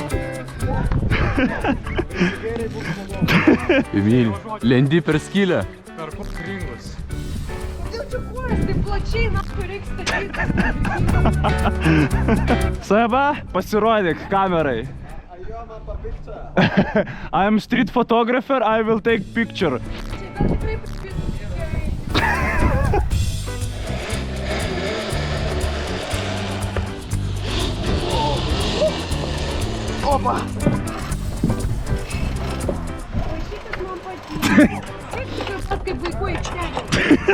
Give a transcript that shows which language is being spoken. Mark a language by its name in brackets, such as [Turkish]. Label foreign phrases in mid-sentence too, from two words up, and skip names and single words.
[Lithuanian] Emil, lendi per skylę. Per kringus. Kodėl čia kojas taip plačiai, na, kur reiks statyti? Seba, pasirodyk kamerai. [English] I am street photographer, I will take picture. [Lithuanian] Opa! Kaip vaikų aikštelė.